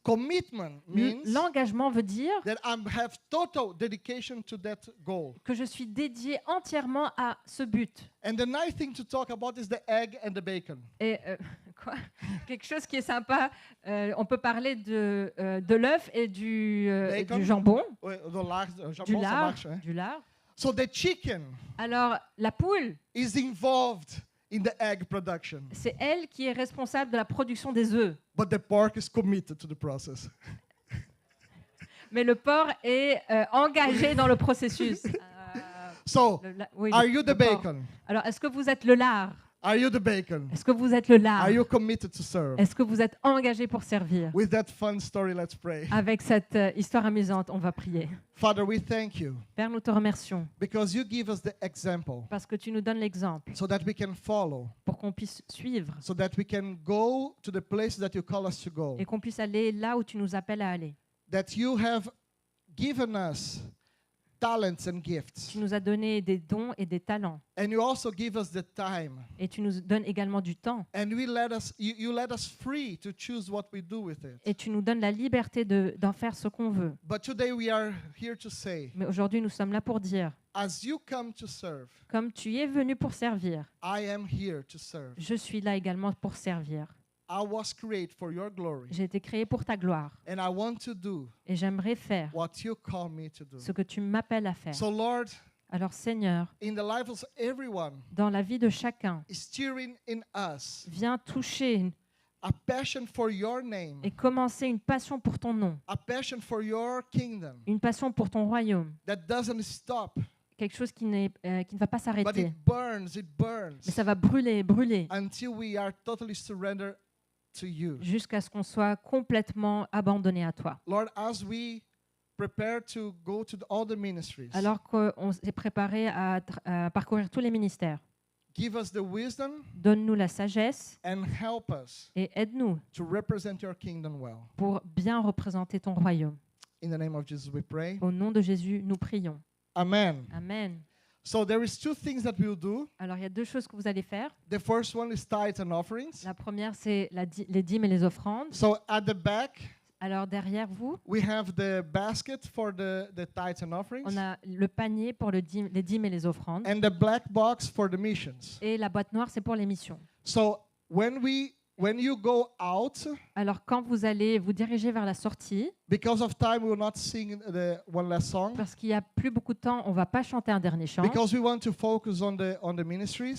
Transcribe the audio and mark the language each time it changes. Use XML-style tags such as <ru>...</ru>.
<en>Commitment means</en> <fr>L'engagement veut dire</fr> <en>that I have total dedication to that goal.</en> <fr>que je suis dédié entièrement à ce but.</fr> <en>And the nice thing to talk about is the egg and the bacon.</en> <fr>Et quoi quelque chose qui est sympa, on peut parler de l'œuf et du jambon, du lard, du lard.</fr> <en>So the chicken</en> <fr>Alors, la poule,</fr> <en>is involved in the egg production,</en> <fr>c'est elle qui est responsable de la production des œufs.</fr> <en>but the pork is committed to the process.</en> <fr>Mais le porc est engagé dans le processus.</fr> <en>So,</en> <fr>Oui,</fr> <en>are you the</en> <fr>le porc.</fr> <en>bacon?</en> <fr>Alors, est-ce que vous êtes le lard?</fr> <en>Are you the bacon?</en> <fr>Est-ce que vous êtes le lard?</fr> <en>Are you committed to serve?</en> <fr>Est-ce que vous êtes engagé pour servir?</fr> <en>With that fun story, let's pray.</en> <fr>Avec cette histoire amusante, on va prier.</fr> <en>Father, we thank you</en> <fr>Père, nous te remercions</fr> <en>because you give us the example</en> <fr>parce que tu nous donnes l'exemple</fr> <en>so that we can follow,</en> <fr>pour qu'on puisse suivre</fr> <en>so that we can go to the places that you call us to go,</en> <fr>et qu'on puisse aller là où tu nous appelles à aller.</fr> <en>that you have given us talents and gifts,</en> <fr>Tu nous as donné des dons et des talents</fr> <en>and you also give us the time,</en> <fr>et tu nous donnes également du temps</fr> <en>and you let us free to choose what we do with it.</en> <fr>et tu nous donnes la liberté d'en faire ce qu'on veut.</fr> <en>But today we are here to say,</en> <fr>Mais aujourd'hui, nous sommes là pour dire,</fr> <en>as you come to serve,</en> <fr>comme tu es venu pour servir,</fr> <en>I am here to serve.</en> <fr>je suis là également pour servir.</fr> <en>I was created for your glory,</en> <fr>J'ai été créé pour ta gloire</fr> <en>and I want to do</en> <fr>et j'aimerais faire</fr> <en>what you call me to do.</en> <fr>ce que tu m'appelles à faire.</fr> <en>So Lord,</en> <fr>Alors Seigneur,</fr> <en>in the life of everyone,</en> <fr>dans la vie de chacun,</fr> <en>stirring in us</en> <fr>viens toucher</fr> <en>a passion for your name,</en> <fr>et commencer une passion pour ton nom,</fr> <en>a passion for your kingdom</en> <fr>une passion pour ton royaume,</fr> <en>that doesn't stop,</en> <fr>quelque chose qui ne va pas</fr> <en>but</en> <fr>s'arrêter.</fr> <en>it burns</en> <fr>Mais ça va brûler, brûler,</fr> <en>until we are totally surrendered to you.</en> <fr>jusqu'à ce qu'on soit complètement abandonné à toi.</fr> <en>Lord, as we prepare to go to all the ministries,</en> <fr>Alors qu'on s'est préparé à parcourir tous les ministères,</fr> <en>give us the wisdom</en> <fr>donne-nous la sagesse</fr> <en>and help us</en> <fr>et aide-nous</fr> <en>to represent your kingdom well.</en> <fr>pour bien représenter ton royaume.</fr> <en>In the name of Jesus we pray.</en> <fr>Au nom de Jésus, nous prions.</fr> <en>Amen.</en> <fr>Amen.</fr> <en>So there is two things that we'll do.</en> <fr>Alors, il y a deux choses que vous allez faire.</fr> <en>The first one is tithes and offerings.</en> <fr>La première, c'est les dîmes et les offrandes.</fr> <en>So at the back,</en> <fr>Alors, derrière vous,</fr> <en>we have the basket for the tithes and offerings,</en> <fr>on a le panier pour les dîmes et les offrandes.</fr> <en>and the black box for the missions.</en> <fr>Et la boîte noire, c'est pour les missions.</fr> <en>So when you go out,</en> <fr>Alors, quand vous allez vous diriger vers la sortie,</fr> <en>because of time, we will not sing the one last song,</en> <fr>parce qu'il n'y a plus beaucoup de temps, on ne va pas chanter un dernier chant,</fr> <en>because we want to focus on the ministries.</en>